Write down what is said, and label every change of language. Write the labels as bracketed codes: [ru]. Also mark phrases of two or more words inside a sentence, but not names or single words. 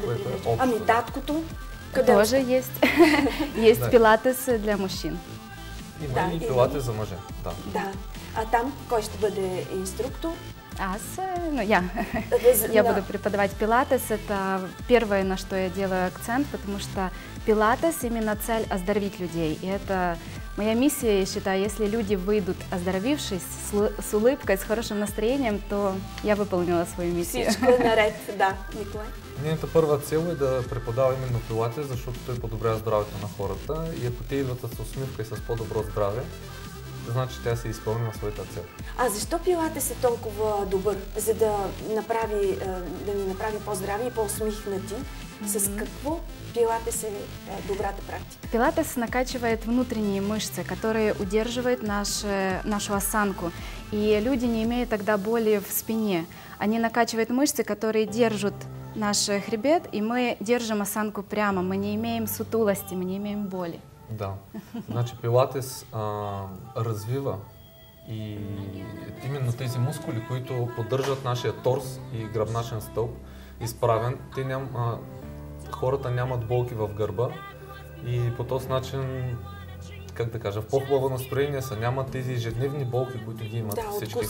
[bg] Което е общо. Ами таткото? Къде [ru] Тоже есть. Есть пилатес для мужчин. [bg] Има и пилатес за мъже. Да. А там кой ще бъде инструктор? [ru] Я буду преподавать пилатес. Это первое, на что я делаю акцент, потому что пилатес именно цель оздоровить людей. И это моя миссия, я считаю, если люди выйдут оздоровившись, с улыбкой, с хорошим настроением, то я выполнила свою миссию. [bg] Всичко е наред, да, Николай. Нейната първа цел е да преподава именно пилатес, защото той подобрява здравето на хората и ако те идват с усмивка и с по-добро здраве, значи тя се изпълнила своята цел. А защо пилатес е толкова добър? За да ни направи по-здрави и по-усмихнати? С какво пилатес е добрата практика? [ru] Пилатес накачивает внутренние мышцы, которые удерживают нашу осанку. И люди не имеют тогда боли в спине. Они накачивают мышцы, которые держат наш хребет, и мы держим осанку прямо. Мы не имеем сутулости, мы не имеем боли. Да. [bg] Значи пилатес развива и именно тези мускули, които поддържат нашия торс и гръбначен стълб изправен, хората нямат болки в гърба и по този начин, как да кажа, в по-хубаво настроение са, нямат тези ежедневни болки, които ги имат всички хора.